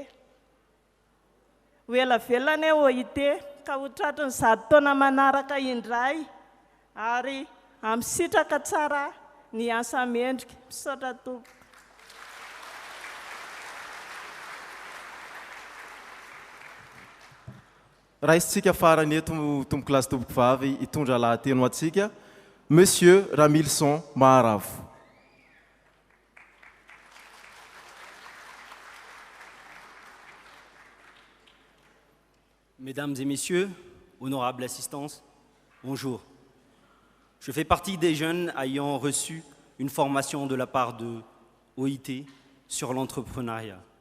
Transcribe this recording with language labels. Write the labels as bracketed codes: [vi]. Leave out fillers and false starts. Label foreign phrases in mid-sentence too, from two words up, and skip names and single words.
[mg] Ho ela velona OIT ka ho tratry ny 10 taona manaraka indray ary amin'ny sitraka tsara ny asa mendrika. Misaotra Tompo. Raha isitsika farany eto tompoko lasy tompoko vavy hitondra lahateny atsika, Monsieur Ramilson Maharavo. [fr] Mesdames et messieurs, honorable assistance, bonjour. Je fais partie des jeunes ayant reçu une formation de la part de OIT sur l'entrepreneuriat.